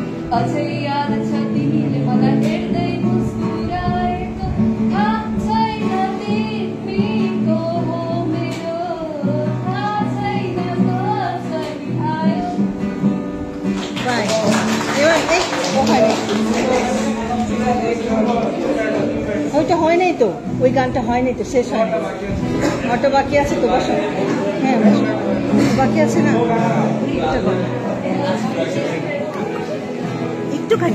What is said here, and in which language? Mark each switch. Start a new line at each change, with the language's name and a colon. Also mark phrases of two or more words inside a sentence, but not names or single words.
Nepali: अझै याद छ तिमीले मलाई हेर्दै मुस्कुराएको थाहा छैन तिमीको हो मेरो थाहा छैन कसरी आयो
Bangla: ওইটা হয় নাই তো, ওই গানটা হয় নাই তো, শেষ হয় না, অটো বাকি আছে তো, বসো। হ্যাঁ বসো, বাকি আছে না, একটুখানি।